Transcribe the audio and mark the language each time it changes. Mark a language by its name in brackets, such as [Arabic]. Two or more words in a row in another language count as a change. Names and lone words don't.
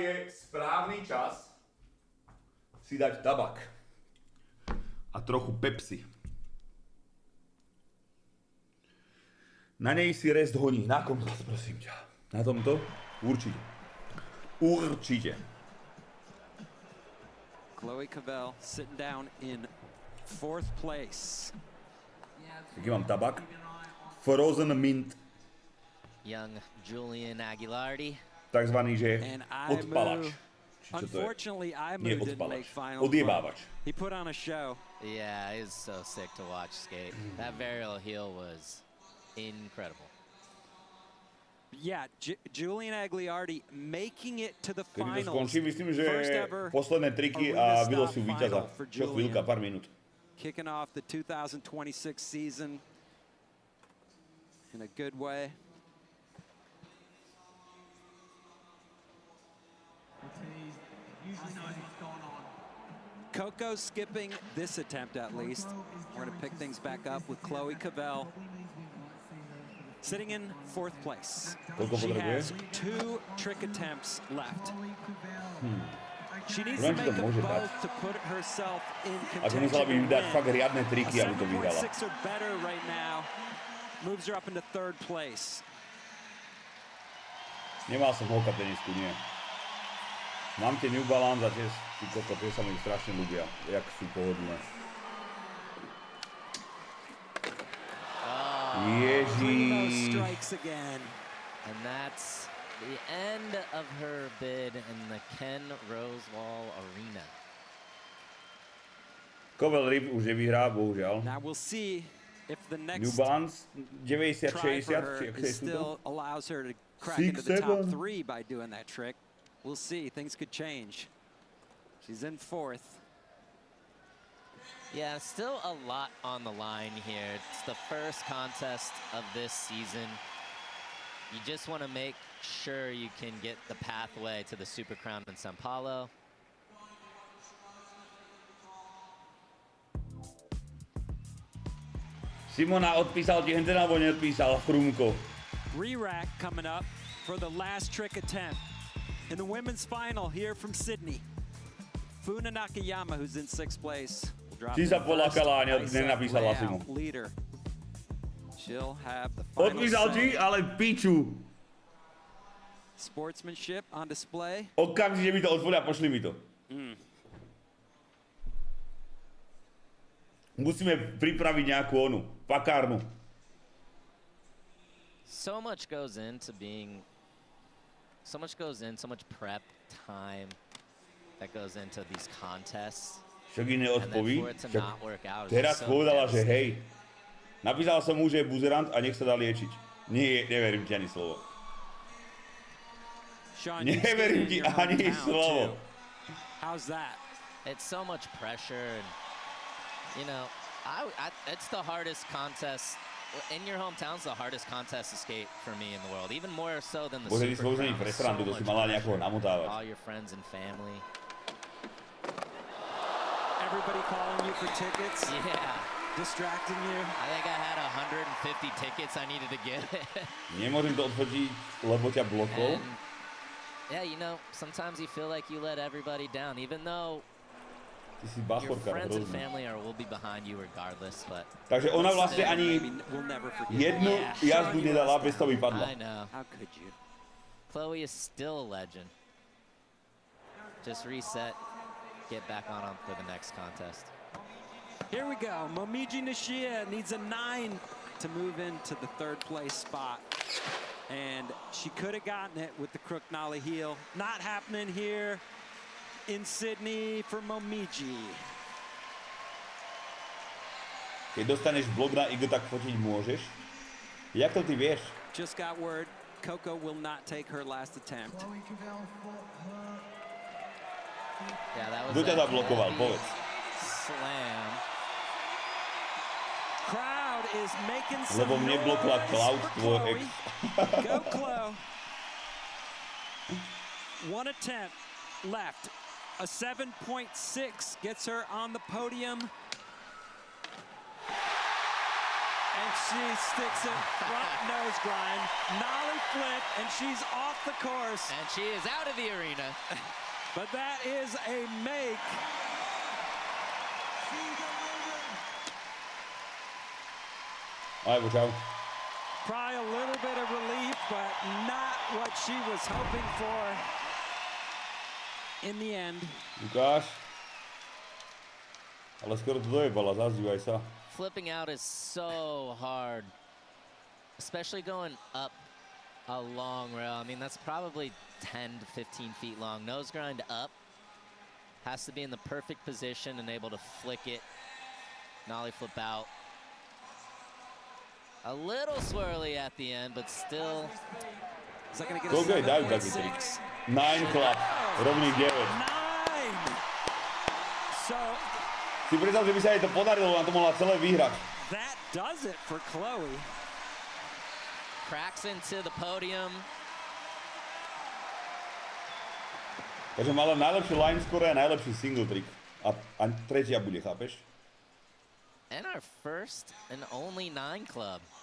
[Slovak] je správny čas si dať tabak a trochu Pepsi. Na nej si Restt honí. Na kom zase, prosím ťa? Na tomto? Určite. Určite. [English] Chloe Cavell sitting down in 4th place. [Slovak] Taký mám tabak. Frozen Mint. [English] Young Julian Aguilardi. [Slovak] takzvaný, že [English] And [Slovak] odpalač. Či čo to je? [English] Unfortunately, [Slovak] Nie [English] Imu didn't make [Slovak] odpalač. [English] finals. but [Slovak] Odjebávač. [English] He put on a show. Yeah, it was so sick to watch skate. That varial heel was incredible. Yeah, Julian Agliardi making it to the [Slovak] Kedy to [English] finals. [Slovak] skončí, myslím, že [English] First ever [Slovak] posledné triky [English] arena [Slovak] a vylosujú [English] stop [Slovak] víťaza. [English] final for [Slovak] Čo chvíľka, [English] Julian. [Slovak] pár minút. [English] Kicking off the 2026 season in a good way. Usually knows what's going on. Coco skipping this attempt at least. We're going to pick things back up with Chloe Cavell sitting in 4th place. [Slovak] Koľko [English] She [Slovak] potrebuje? [English] has 2 trick attempts left. She needs [Slovak] Neviem, [English] to [Slovak] či to [English] make them [Slovak] môže dať. [English] both to put herself in [Slovak] Ako [English] contention [Slovak] musela by to dať [English] win. [Slovak] fakt riadne A triky, aby to vyhrala. [English] 7.6 or better right now moves her up into 3rd place. [Slovak] Nemal som holka tenisku, nie. Mám tie New Balance a tie sa mi strašne ľúbia, jak sú pohodlné. [English] Primo [Slovak] Ježiš. [English] strikes again. And that's the end of her bid in the Ken Rosewall Arena. [Slovak] Covell Rip už nevyhrá, bohužiaľ. [English] Now we'll see if the [Slovak] New [English] next [Slovak] Balance [English] try [Slovak] 90-60, [English] for [Slovak] či [English] her [Slovak] ak [English] is [Slovak] sú to? [English] still allows her to crack into [Slovak] 6, [English] the top [Slovak] 7. [English] 3 by doing that trick. We'll see. Things could change. She's in 4th. Yeah, still a lot on the line here. It's the first contest of this season. You just want to make sure you can get the pathway to the Super Crown in Sao Paulo. [Slovak] Simona, odpísal ti henten alebo neodpísal? Frumko. [English] Re-rack coming up for the last trick attempt in the women's final here from Sydney. Funa Nakayama, who's in 6th place, will drop [Slovak] Si [English] in [Slovak] sa [English] first. [Slovak] polakala a [English] Ice [Slovak] nenapísala si mu. [English] layout leader. She'll have the final [Slovak] Odpísal ti, [English] say. [Slovak] ale piču. [English] Sportsmanship on display. [Slovak] Okamžite mi to otvoria, pošli mi to. Musíme pripraviť nejakú onu, pakárnu. [English] So much goes into being, so much prep time that goes into these contests. [Slovak] Však iné [English] And then [Slovak] odpoví. [English] for it to [Slovak] Však [English] not work out is [Slovak] teraz [English] just so [Slovak] povedala, že [English] devastating. [Slovak] hej. Napísal som mu, že je buzerant a nech sa dá liečiť. Nie, neverím ti ani slovo. [English] Sean, you [Slovak] Neverím [English] skated [Slovak] ti [English] in your [Slovak] ani [English] hometown, [Slovak] slovo. [English] too. How's that? It's so much pressure, and you know, it's the hardest contest in your hometown's the hardest contest to skate for me in the world, even more so than the [Slovak] Bože, ty [English] Super [Slovak] složený [English] Crown. [Slovak] pre [English] So [Slovak] srandu, to si [English] much [Slovak] mala nejakého [English] pressure. [Slovak] namotávať. [English] All your friends and family. Everybody calling you for tickets, Yeah, distracting you. I think I had 150 tickets I needed to get. [Slovak] Nemôžem to odfotiť, lebo ťa blokol. [English] And yeah, you know, sometimes you feel like you let everybody down, even though [Slovak] Ty si [English] your [Slovak] bachorka, [English] friends and [Slovak] hrozný. [English] family will be behind you regardless. But [Slovak] Takže ona vlastne [English] Still, [Slovak] ani [English] maybe we'll never forget. [Slovak] jednu [English] Yeah, [Slovak] jazdu [English] Sean, you [Slovak] nedala, [English] let us [Slovak] bez toho [English] down. [Slovak] vypadla. [English] I know How could you? Chloe is still a legend. Just reset, get back on for the next contest. Here we go. Momiji Nishia needs a 9 to move into the 3rd place spot. And she could have gotten it with the crook nollie heel. Not happening here in Sydney for Momiji. [Slovak] Keď dostaneš blok na IG, tak fotiť môžeš. Jak to ty vieš? [English] Just got word Coco will not take her last attempt. Chloe Cavell fought her. Yeah, that was [Slovak] Kto ťa [English] a [Slovak] zablokoval? [English] heavy [Slovak] Povedz. [English] slam. Crowd is making some [Slovak] Lebo mne blokla [English] noise [Slovak] Cloud, [English] for [Slovak] tvoj [English] Chloe. [Slovak] ex. [English] Go Chloe. One attempt left. A 7.6 gets her on the podium. And she sticks it front nose grind, nollie flip, and she's off the course. And she is out of the arena. But that is a make. [Slovak] Alebo čau. [English] Probably a little bit of relief, but not what she was hoping for in the end. [Slovak] Lukáš. Ale skoro to dojebala, zazdívaj sa. [English] Flipping out is so hard, especially going up a long rail. I mean, that's probably 10 to 15 feet long. Nose grind up. Has to be in the perfect position and able to flick it. Nollie flip out. A little swirly at the end, but still. Is that gonna get [Slovak] Koľko je dajú [English] a [Slovak] taký trik? [English] 7.6? [Slovak] 9 chlap, rovný 9. [English] 9! So [Slovak] Si predstav, že by sa jej to podarilo, na to mohla celé vyhrať. [English] that does it for Chloe. Cracks into the podium. [Slovak] Takže mala najlepší line score a najlepší single trick. A tretia bude, chápeš? [English] And our first and only 9 club.